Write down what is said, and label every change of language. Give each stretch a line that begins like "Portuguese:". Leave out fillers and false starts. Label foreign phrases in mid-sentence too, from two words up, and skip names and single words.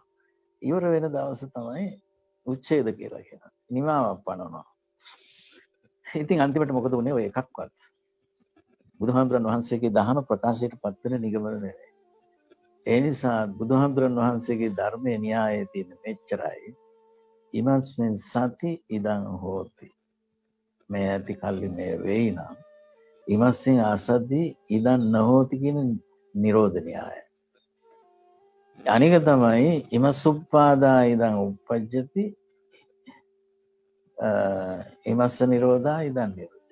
Sinhala: ඉවර වෙන දවස තමයි උච්ඡේද කියලා කියනවා. නිමාවක් පනවනවා. ඉතින් අන්තිමට මොකද වුනේ? ඔය එකක්වත් බුදුහාමුදුරන් වහන්සේගේ දහම ප්‍රකාශයට පත් වෙන නිගමන නෙවෙයි. ඒ නිසා බුදුහාමුදුරන් වහන්සේගේ ධර්මයේ න්‍යායයේ තියෙන මෙච්චරයි.
Pali: ඉමස්මින් සති ඉදං හෝති.
Sinhala: මේ ඇති කල්ලි මේ වෙයි නම්
Pali: ඉමස්සින් අසද්දී ඉදන් නොහෝති
Sinhala: කියන නිරෝධ න්‍යාය. අනික තමයි
Pali: ඉමසුප්පාදා ඉදං උප්පජ්ජති ඉමස්ස නිරෝධා ඉදන් නිරෝධ.